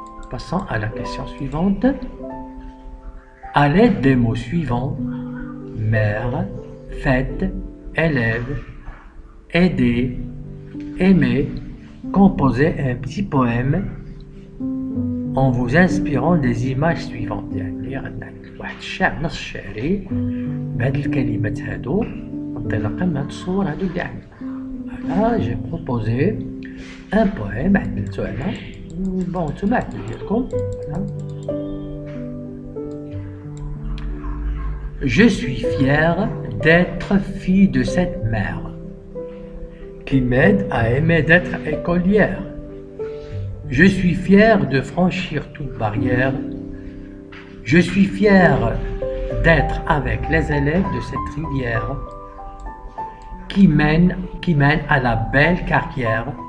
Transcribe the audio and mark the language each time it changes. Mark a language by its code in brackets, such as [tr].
[fr] Passons à la question suivante. À l'aide des mots suivants, mère, fête, élève, aider, aimer, composez un petit poème en vous inspirant des images suivantes. [ar] يعني عندنا واحد الشعر نص شعري بهاد الكلمات هادو انطلاقا من هاد الصور هادو اللي عندنا. [fr] Voilà, j'ai proposé un poème [ar] عدلتو انا بون نتوما عدلو ديالكم. [fr] Je suis fière d'être fille de cette mère. qui m'aide à aimer d'être écolière. Je suis fière de franchir toute barrière. Je suis fière d'être avec les élèves de cette rivière qui mène à la belle carrière.